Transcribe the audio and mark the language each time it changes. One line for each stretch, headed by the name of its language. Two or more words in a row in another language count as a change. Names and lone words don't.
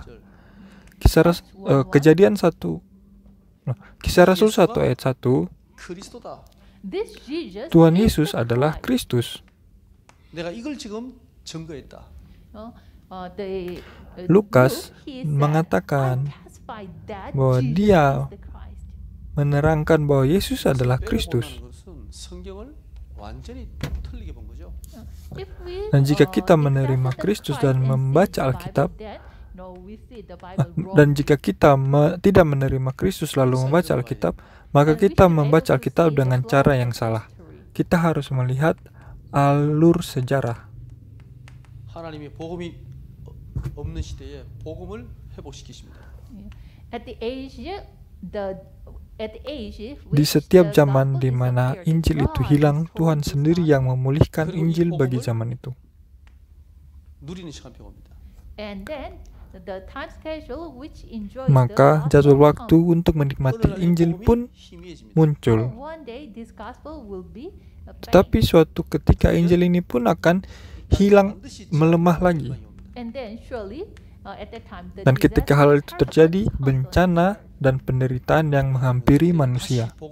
Indonesian: Kisah Rasul 1 ayat 1, Tuhan Yesus adalah Kristus. Lukas mengatakan bahwa dia menerangkan bahwa Yesus adalah
Korean: 빼고 Kristus. 본다는 것은 성경을 완전히 틀리게 본 거죠.
Indonesian: Dan jika kita menerima Kristus dan membaca Alkitab, dan jika kita tidak menerima Kristus lalu membaca Alkitab, maka kita membaca Alkitab dengan cara yang salah. Kita harus melihat alur sejarah.
Korean: 하나님의 복음이 없는 시대에 복음을 회복시키십니다.
Indonesian: Di setiap zaman di mana Injil itu hilang, Tuhan sendiri yang memulihkan Injil bagi zaman itu.
Korean: 누리는 시간표가 옵니다.
Indonesian: Maka jadwal waktu untuk menikmati Injil pun muncul. Tetapi suatu ketika Injil ini pun akan hilang, melemah lagi. Dan ketika hal itu terjadi, bencana dan penderitaan yang menghampiri manusia.